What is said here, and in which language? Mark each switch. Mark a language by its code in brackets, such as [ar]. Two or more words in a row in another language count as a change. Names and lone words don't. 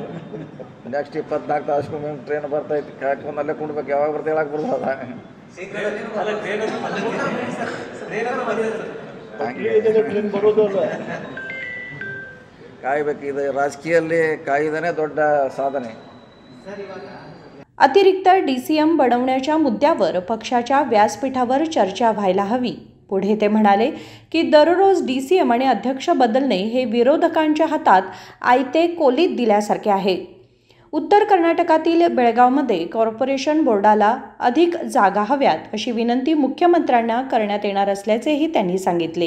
[kn] ನೆಕ್ಸ್ಟ್ 24 ತಾಸು ಟ್ರೈನ್ ಬರ್ತೈತಿ, ಕಾಯ್ಕೊಂಡು ಅಲ್ಲೇ ಕುಂಡ್ಬೇಕು. ಯಾವಾಗ ಬರ್ತಾ ಹೇಳಕ್ಕೆ ಬರ್ತದ? ಕಾಯ್ಬೇಕು. ಇದು ರಾಜಕೀಯದಲ್ಲಿ ಕಾಯ್ದನೇ ದೊಡ್ಡ साधने. [mr] अतिरिक्त DCM बनवण्याच्या मुद्द्यावर पक्षाच्या व्यासपीठावर चर्चा व्हायला हवी. पुढे ते म्हणाले की दररोज DCM आणि अध्यक्ष बदलणे हे विरोधकांच्या हातात आयते कोलीत दिल्यासारखे आहे. उत्तर कर्नाटकातील बेळगावमध्ये कॉर्पोरेशन बोर्डाला अधिक जागा हव्यात अशी विनंती मुख्यमंत्र्यांना करण्यात येणार असल्याचेही त्यांनी सांगितले.